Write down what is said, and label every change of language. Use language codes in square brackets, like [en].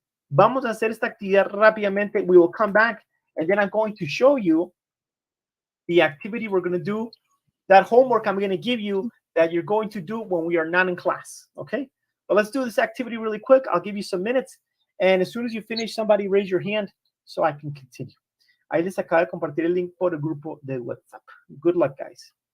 [es] Vamos a hacer esta actividad rápidamente. [en] We will come back, and then I'm going to show you the activity we're going to do, that homework I'm going to give you that you're going to do when we are not in class, okay? But let's do this activity really quick. I'll give you some minutes. And as soon as you finish, somebody raise your hand so I can continue. [es] Ahí les acabo de compartir el link por el grupo de WhatsApp. [en] Good luck, guys.